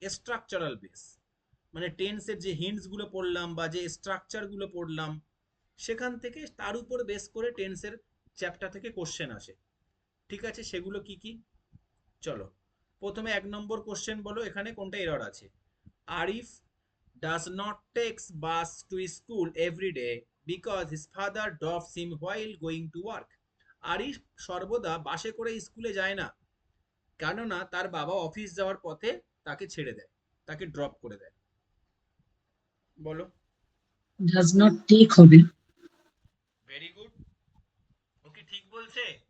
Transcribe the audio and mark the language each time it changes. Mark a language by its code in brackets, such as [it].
[bn] Structural base মানে টেন্সের যে হিন্টস গুলো পড়লাম বা যে স্ট্রাকচার গুলো পড়লাম, সেখান থেকে তার উপর বেস করে টেন্সের চ্যাপ্টার থেকে কোশ্চেন আসে। ঠিক আছে? সেগুলো কি কি? চলো প্রথমে 1 নম্বর কোশ্চেন বলো, এখানে কোনটা এরর আছে? [en] Arif does not take bus to school every day because his father drops him while going to work. [bn] Arif সর্বদা বাসে করে স্কুলে যায় না, কেননা তার বাবা অফিস যাওয়ার পথে তাকে ছেড়ে দেয়, তাকে ড্রপ করে দেয়। বলো। [en] Does not take হবে। Very good. [bn] ও কি ঠিক বলছে?